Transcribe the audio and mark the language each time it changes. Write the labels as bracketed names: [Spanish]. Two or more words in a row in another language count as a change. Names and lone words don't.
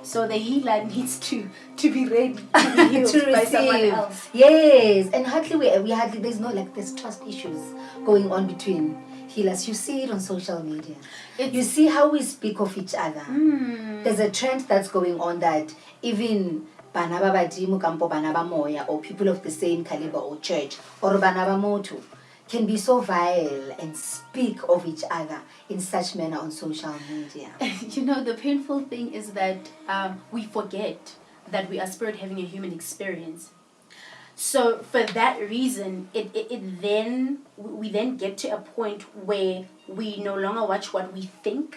[English] So the healer needs to be ready to be healed to by someone else. Yes, and hardly we hardly there's no there's trust issues going on between healers. You see it on social media. You see how we speak of each other. There's a trend that's going on that even [Tswana] bana ba badimo kampo bana ba moya, [English] or people of the same caliber or church or [Tswana] bana ba motho [English] can be so vile and speak of each other in such manner on social media. The painful thing is that we forget that we are spirit having a human experience. So for that reason, we then get to a point where we no longer watch what we think.